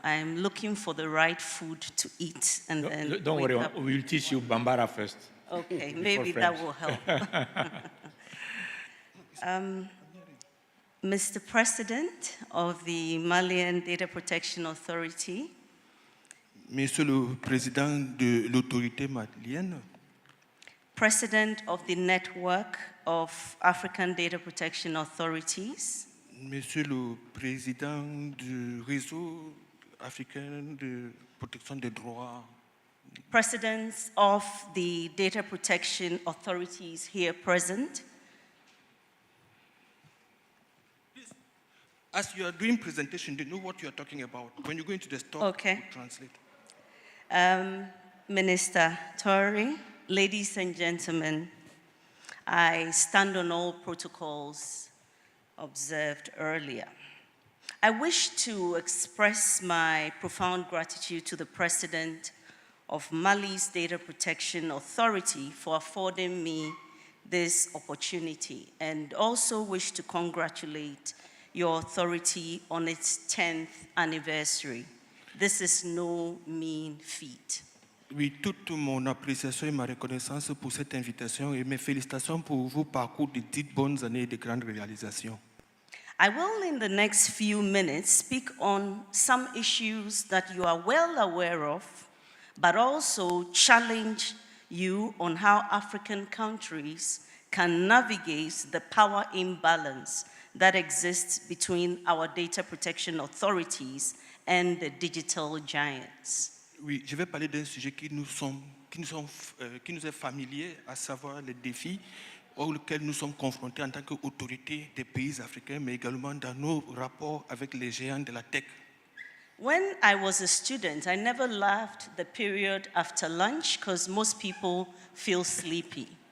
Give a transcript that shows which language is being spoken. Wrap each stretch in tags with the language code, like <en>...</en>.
<en>I'm looking for the right food to eat, and then don't worry. We'll teach you Bambara first. Okay, maybe that will help. Mr. President of the Malian Data Protection Authority,</en> <fr>Monsieur le Président de l'autorité malienne,</fr> <en>President of the Network of African Data Protection Authorities,</en> <fr>Monsieur le Président du réseau africain de protection des droits</fr> <en>presidents of the data protection authorities here present. As you are doing presentation, they know what you are talking about. When you go into the store, Okay. you translate. Minister Tori, ladies and gentlemen, I stand on all protocols observed earlier. I wish to express my profound gratitude to the President of Mali's Data Protection Authority for affording me this opportunity, and also wish to congratulate your authority on its 10th anniversary. This is no mean feat.</en> <fr>Oui, toute mon appréciation et ma reconnaissance pour cette invitation et mes félicitations pour vos parcours de 10 bonnes années et de grandes réalisations.</fr> <en>I will, in the next few minutes, speak on some issues that you are well aware of, but also challenge you on how African countries can navigate the power imbalance that exists between our data protection authorities and the digital giants.</en> <fr>Oui, je vais parler d'un sujet qui nous est familier, à savoir les défis auxquels nous sommes confrontés en tant qu'autorité des pays africains, mais également dans nos rapports avec les géants de la tech.</fr> <en>When I was a student, I never loved the period after lunch because most people feel sleepy.</en>